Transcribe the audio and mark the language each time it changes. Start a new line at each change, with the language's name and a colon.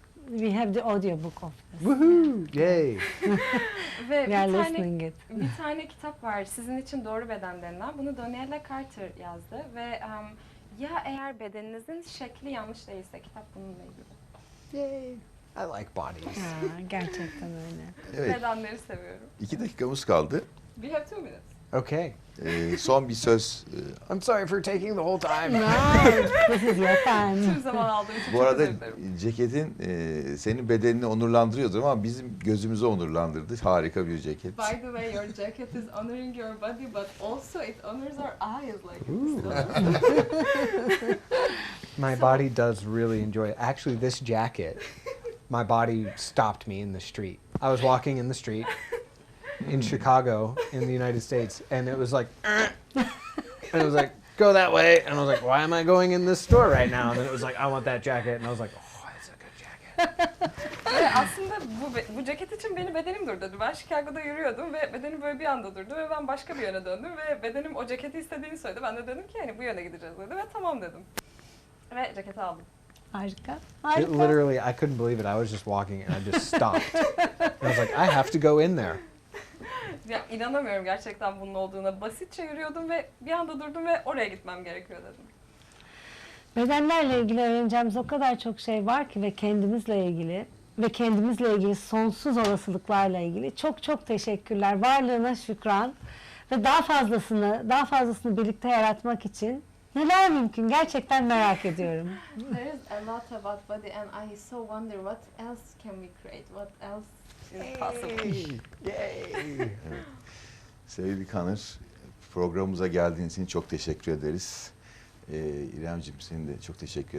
English: We have the audiobook of this. Woohoo! Yay!
Turkish: Ve
English: We are listening it.
Turkish: bir tane kitap var Sizin için Doğru Beden denilen. Bunu Danielle Carter yazdı ve ya eğer bedeninizin şekli yanlış değilse kitap bununla ilgili.
English: Yay! I like bodies.
Turkish: Gerçekten öyle. Evet, Bedenleri seviyorum. 2 dakikamız kaldı.
English: We have 2 minutes. Okay.
Turkish: Son bir söz.
English: I'm sorry for taking the whole time. No, this is your time.
Turkish: Tüm zaman aldığım için Bu çok arada özür dilerim. ceketin senin bedenini onurlandırıyordur ama bizim gözümüzü onurlandırdı. Harika bir ceket.
English: By the way, your jacket is honoring your body, but also it honors our eyes. Like My body does really enjoy it. Actually, this jacket, my body stopped me in the street. I was walking in the street in Chicago in the United States, and it was like, and it was like, go that way. And I was like, why am I going in this store right now? And then it was like, I want that jacket. And I was like, oh, that's a good jacket.
Turkish: Ve aslında bu ceket için benim bedenim durdu. Ben Chicago'da yürüyordum ve bedenim böyle bir anda durdu ve ben başka bir yöne döndüm ve bedenim o ceketi istediğini söyledi. Ben de dedim ki hani bu yöne gideceğiz dedi ve tamam dedim. Ve ceketi aldım. Harika.
English: It
Turkish: Harika.
English: literally, I couldn't believe it. I was just walking and I just stopped. And I was like, I have to go in there.
Turkish: Ya inanamıyorum gerçekten bunun olduğuna. Basitçe yürüyordum ve bir anda durdum ve oraya gitmem gerekiyor dedim. Bedenlerle ilgili öğreneceğimiz o kadar çok şey var ki ve kendimizle ilgili sonsuz olasılıklarla ilgili çok çok teşekkürler. Varlığına şükran ve daha fazlasını birlikte yaratmak için Neler mümkün? Gerçekten merak ediyorum.
English: There is a lot about body and I so wonder what else can we create? What else is possible?
Turkish: Evet. Sevgili Kanır, programımıza geldiğiniz için çok teşekkür ederiz. İremciğim, senin de çok teşekkür